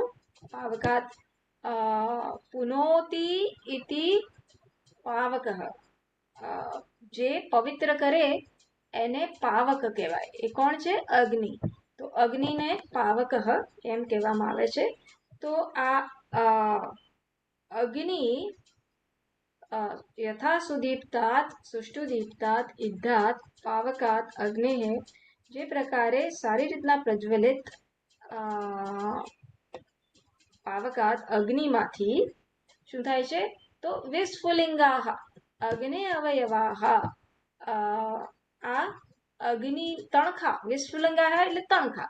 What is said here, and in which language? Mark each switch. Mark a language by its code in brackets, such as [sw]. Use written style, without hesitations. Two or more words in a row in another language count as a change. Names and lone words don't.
[sa] पावकात पुनोति इति पावकः. [gu] જે પવિત્ર કરે એને પાવક કહેવાય. એ કોણ છે? અગ્નિ. તો અગ્નિને પાવકઃ એમ કહેવામાં આવે છે. તો આ અગ્નિ [sa] यथा सुदीप्तात् सुष्टुदीप्तात् इद्धात् पावकात् अग्नेः [gu] જે પ્રકારે સારી રીતના પ્રજ્વલિત પાવકાત અગ્નિમાંથી શું થાય છે? [sa] તો विस्फुलिंगाह अग्नि अवयवाह. [gu] આ અગ્નિ તણખા, વિસ્ફુલિંગાહ એટલે તણખા.